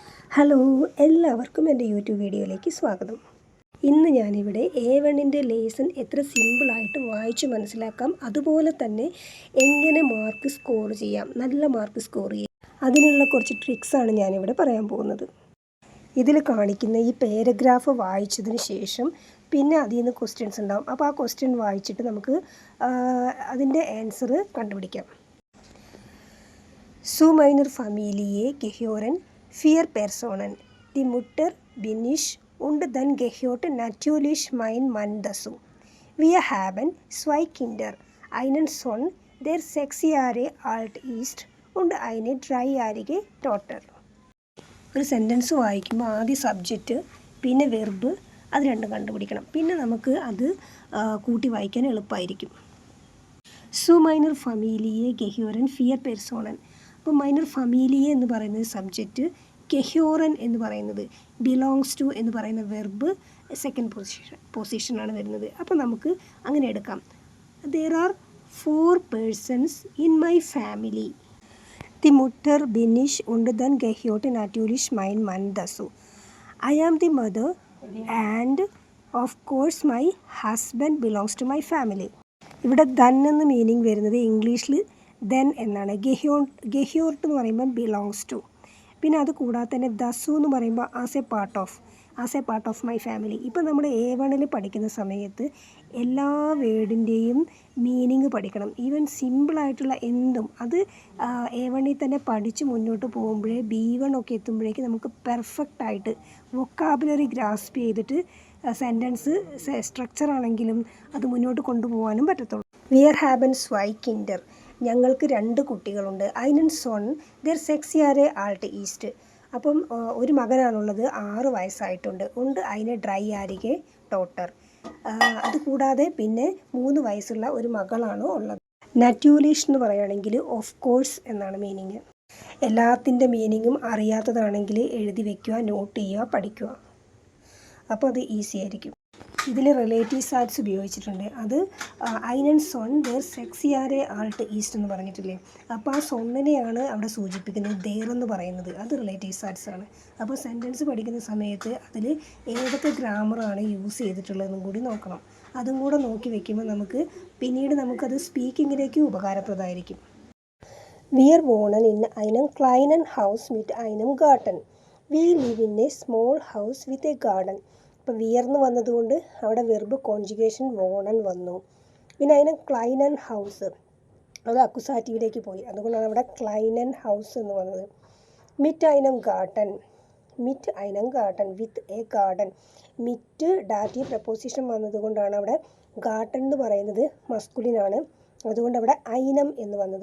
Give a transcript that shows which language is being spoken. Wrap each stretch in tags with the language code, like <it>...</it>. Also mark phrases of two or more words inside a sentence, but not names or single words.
<ml>ഹലോ, എല്ലാവർക്കും എൻ്റെ യൂട്യൂബ് വീഡിയോയിലേക്ക് സ്വാഗതം. ഇന്ന് ഞാനിവിടെ A1-ൻ്റെ ലേസൺ എത്ര സിമ്പിളായിട്ട് വായിച്ച് മനസ്സിലാക്കാം, അതുപോലെ തന്നെ എങ്ങനെ</ml> <en>mark score</en> <ml>ചെയ്യാം, നല്ല</ml> <en>mark score</en> <ml>ചെയ്യാം, അതിനുള്ള കുറച്ച് ട്രിക്സാണ് ഞാനിവിടെ പറയാൻ പോകുന്നത്. ഇതിൽ കാണിക്കുന്ന ഈ പാരഗ്രാഫ് വായിച്ചതിന് ശേഷം പിന്നെ അതിൽ നിന്ന് ക്വസ്റ്റ്യൻസ് ഉണ്ടാവും. അപ്പോൾ ആ ക്വസ്റ്റ്യൻ വായിച്ചിട്ട് നമുക്ക് അതിൻ്റെ ആൻസർ കണ്ടുപിടിക്കാം.</ml> <de>Zu meiner Familie gehören 4 Personen. Die Mutter bin ich und dann gehört natürlich mein Mann dazu. Wir haben 2 Kinder, einen Sohn, der 6 Jahre alt ist und eine 3-jährige Tochter.</de> <ml>ഒരു സെൻറ്റൻസ് വായിക്കുമ്പോൾ ആദ്യം സബ്ജക്റ്റ്, പിന്നെ വെർബ്, അത് രണ്ടും കണ്ടുപിടിക്കണം. പിന്നെ നമുക്ക് അത് കൂട്ടി വായിക്കാൻ എളുപ്പമായിരിക്കും.</ml> <de>Zu meiner Familie gehören 4 Personen.</de> <ml>അപ്പോൾ</ml> <de>meiner Familie</de> <ml>എന്ന് പറയുന്നത് സബ്ജക്റ്റ്, ഗെഹ്യോറൻ എന്ന് പറയുന്നത്</ml> <en>belongs to</en> <ml>എന്ന് പറയുന്ന</ml> <en>verb second position</en> <ml>വരുന്നത്. അപ്പോൾ നമുക്ക് അങ്ങനെ എടുക്കാം.</ml> <en>There are 4 persons in my family.</en> <de>Die Mutter bin ich und dann gehört natürlich mein Mann dazu.</de> <en>I am the mother and of course my husband belongs to my family.</en> <ml>ഇവിടെ ദൻ എന്ന മീനിങ് വരുന്നത് ഇംഗ്ലീഷിൽ ദെൻ എന്നാണ്. ഗെഹ്യോർട്ട് എന്ന് പറയുമ്പോൾ</ml> <en>belongs to.</en> <ml>പിന്നെ അത് കൂടാതെ തന്നെ ദസു എന്ന് പറയുമ്പോൾ</ml> <en>as a part of my family.</en> <ml>ഇപ്പോൾ നമ്മൾ A1-ൽ പഠിക്കുന്ന സമയത്ത് എല്ലാ വേർഡിൻ്റെയും മീനിങ് പഠിക്കണം. ഈവൻ സിമ്പിളായിട്ടുള്ള എന്തും അത് A1-ൽ തന്നെ പഠിച്ച് മുന്നോട്ട് പോകുമ്പോഴേ B1 ഒക്കെ എത്തുമ്പോഴേക്ക് നമുക്ക് പെർഫെക്റ്റായിട്ട്</ml> <en>vocabulary grasp</en> <ml>ചെയ്തിട്ട്</ml> <en>sentence structure</en> <ml>ആണെങ്കിലും അത് മുന്നോട്ട് കൊണ്ടുപോകാനും പറ്റത്തുള്ളൂ.</ml> <de>Wir haben 2 Kinder.</de> <ml>ഞങ്ങൾക്ക് 2 കുട്ടികളുണ്ട്.</ml> <de>einen Sohn, der 6 Jahre alt ist.</de> <ml>അപ്പം ഒരു മകനാണുള്ളത്, 6 വയസ്സായിട്ടുണ്ട്.</ml> <de>und eine 3-jährige Tochter.</de> <ml>അതുകൂടാതെ പിന്നെ 3 വയസ്സുള്ള ഒരു മകളാണ് ഉള്ളത്. natürlich എന്ന് പറയുകയാണെങ്കിൽ</ml> <en>of course</en> <ml>എന്നാണ് മീനിങ്. എല്ലാത്തിൻ്റെ മീനിങ്ങും അറിയാത്തതാണെങ്കിൽ എഴുതി വയ്ക്കുക, നോട്ട് ചെയ്യുക, പഠിക്കുക. അപ്പോൾ അത് ഈസി ആയിരിക്കും. ഇതിൽ റിലേറ്റീവ്സ് ആർട്സ് ഉപയോഗിച്ചിട്ടുണ്ട്. അത്</ml> <de>einen Sohn, der 6 Jahre alt ist</de> <ml>എന്ന് പറഞ്ഞിട്ടില്ലേ. അപ്പോൾ ആ സൊന്നിനെയാണ് അവിടെ സൂചിപ്പിക്കുന്നത്. ദേർ എന്ന് പറയുന്നത് അത് റിലേറ്റീവ്സ് ആർട്സ് ആണ്. അപ്പോൾ സെൻറ്റൻസ് പഠിക്കുന്ന സമയത്ത് അതിൽ ഏതൊക്കെ ഗ്രാമറാണ് യൂസ് ചെയ്തിട്ടുള്ളതെന്നും കൂടി നോക്കണം. അതും കൂടെ നോക്കി വെക്കുമ്പോൾ പിന്നീട് നമുക്കത് സ്പീക്കിങ്ങിലേക്ക് ഉപകാരപ്രദമായിരിക്കും.</ml> <de>Wir wohnen in einem kleinen Haus mit einem Garten.</de> <en>We live in a small house with a garden.</en> <ml>ഇപ്പോൾ വിയർന്ന് വന്നതുകൊണ്ട് അവിടെ</ml> <en>verb conjugation</en> <ml>വോണൻ വന്നു. പിന്നെ അതിന്</ml> <de>kleinen Haus,</de> <ml>അത് അക്കുസാറ്റീവിലേക്ക് പോയി, അതുകൊണ്ടാണ് അവിടെ</ml> <de>kleinen Haus</de> <ml>എന്ന് വന്നത്.</ml> <de>mit einem Garten</de> <en>with a garden.</en> <ml>മിറ്റ്</ml> <en>dative preposition</en> <ml>വന്നതുകൊണ്ടാണ് അവിടെ ഗാർഡൻ എന്ന് പറയുന്നത് മസ്കുലിനാണ്, അതുകൊണ്ട് അവിടെ ഐനം എന്ന് വന്നത്.</ml>